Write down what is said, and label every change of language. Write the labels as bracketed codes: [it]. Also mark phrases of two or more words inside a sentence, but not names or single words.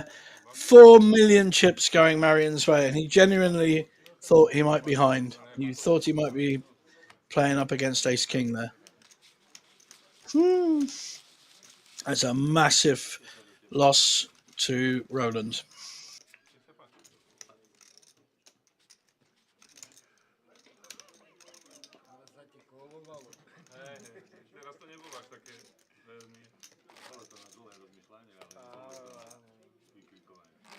[en] 4 million chips going Marion's way, and he genuinely thought he might be behind. You thought he might be playing up against Ace King there. That's a massive loss to Roland. [sk] Teraz to nebolo až také veľmi. Bolo to na dlhé rozmýšľanie, ale vykrikovanie.